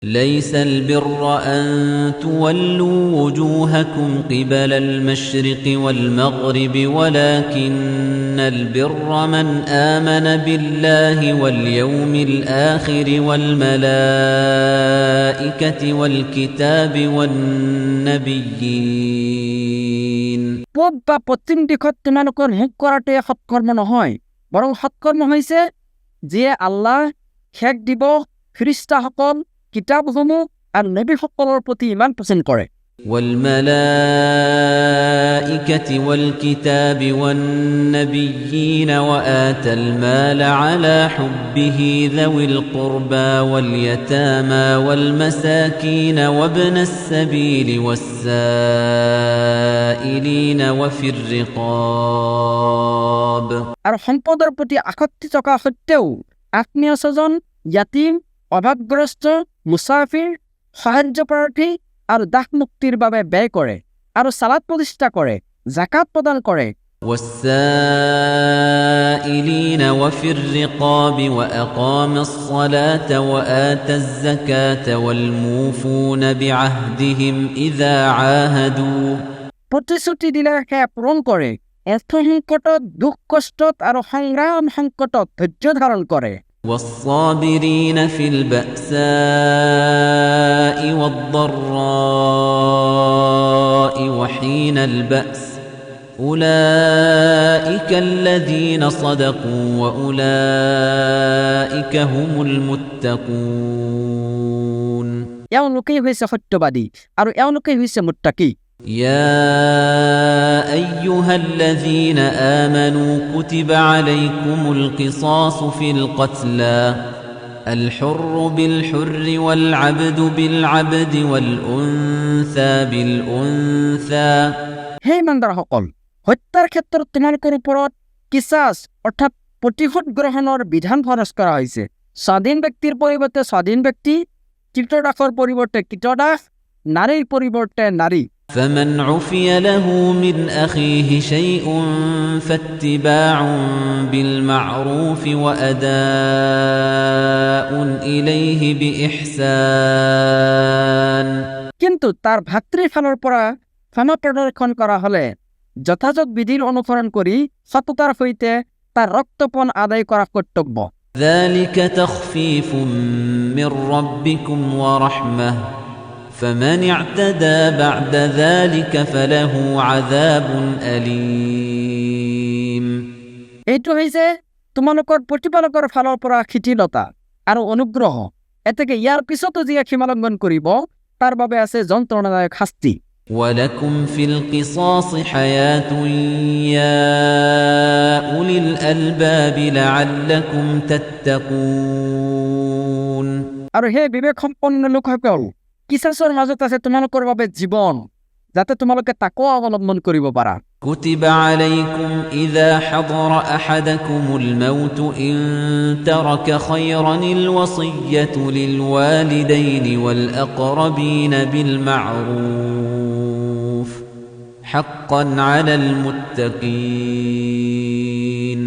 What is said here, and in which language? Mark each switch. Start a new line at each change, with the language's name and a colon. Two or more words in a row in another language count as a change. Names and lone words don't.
Arabic: ليس البر أن تولوا وجوهكم قبل المشرق والمغرب ولكن البر من آمن بالله واليوم الآخر والملائكة والكتاب والنبيين
Assamese: পূব বা পশ্চিম দিশত তোমালোকৰ মুখ কৰাটোৱে সৎকৰ্ম নহয়, বৰং সৎকৰ্ম হৈছে যিয়ে আল্লাহ, শেষ দিৱস, ফিৰিষ্টাসকল, কিতাপসমূহ আৰু নবীসকলৰ প্ৰতি ইমান পছন্দ কৰে।
Arabic: والملائكة والكتاب والنبيين وآتى المال على حبه ذوي القربى واليتامى والمساكين وابن السبيل والسائلين وفي الرقاب
Assamese: আৰু সম্পদৰ প্ৰতি আসক্তি থকা সত্ত্বেও আত্মীয় স্বজন, ইয়াতিম, অভাৱগ্ৰস্ত, মুছাফিৰ, সাহায্য প্ৰাৰ্থী আৰু দাস মুক্তিৰ বাবে ব্যয় কৰে আৰু সালাত প্ৰতিষ্ঠা কৰে, জাকাত প্ৰদান কৰে।
Arabic: والسائلين وفي الرقاب وأقام الصلاة وآتى الزكاة والموفون بعهدهم إذا عاهدوا
Assamese: প্ৰতিশ্ৰুতি দিলে সেয়া পূৰণ কৰে, অৰ্থ সংকটত, দুখ কষ্টত আৰু সংগ্ৰাম সংকটত ধৈৰ্য ধাৰণ কৰে।
Arabic: والصابرين في البأساء والضراء وحين البأس أولئك الذين صدقوا وأولئك هم المتقون
Assamese: এওঁলোকেই হৈছে সত্যবাদী আৰু এওঁলোকেই হৈছে মুত্তাকি।
Arabic: يا أيها الذين آمنوا كتب عليكم القصاص في القتلى الحر بالحر والعبد بالعبد والأنثى بالأنثى
Assamese: হে ইমানদাৰসকল, হত্যাৰ ক্ষেত্ৰত তোমালোকৰ ওপৰত কিছাছ অৰ্থাৎ প্ৰতিশোধ গ্ৰহণৰ বিধান ফৰজ কৰা হৈছে। স্বাধীন ব্যক্তিৰ পৰিৱৰ্তে স্বাধীন ব্যক্তি, কৃতদাসৰ পৰিৱৰ্তে কৃতদাস, নাৰীৰ পৰিৱৰ্তে নাৰী।
Arabic: فمن عفي له من أخيه شيء فاتباع بالمعروف وأداء إليه بإحسان
Assamese: কিন্তু তাৰ ভাতৃৰ ফালৰ পৰা ক্ষমা প্ৰদৰ্শন কৰা হ'লে যথাযথ বিধিৰ অনুসৰণ কৰি সততাৰ সৈতে তাৰ ৰক্তপণ আদায় কৰা কৰ্তব্য।
Arabic: ذلك تخفيف من ربكم ورحمة فمن اعتدى بعد ذلك فله عذاب أليم
Assamese: এইটো হৈছে তোমালোকৰ প্ৰতিপালকৰ ফালৰ পৰা শিথিলতা আৰু অনুগ্ৰহ। এতেকে ইয়াৰ পিছতো যিয়ে সীমালংঘন কৰিব তাৰ বাবে আছে যন্ত্ৰণাদায়ক শাস্তি।
Arabic: ولكم في القصاص حياة يا أولي الألباب لعلكم تتقون
Assamese: আৰু হে বিবেক সম্পন্ন লোকসকল, কিছাছৰ মাজত আছে তোমালোকৰ বাবে জীৱন, যাতে তোমালোকে তাকৱা অৱলম্বন কৰিব পাৰা।
Arabic: كتب عليكم إذا حضر أحدكم الموت إن ترك خيرا الوصية للوالدين والأقربين بالمعروف حقا على المتقين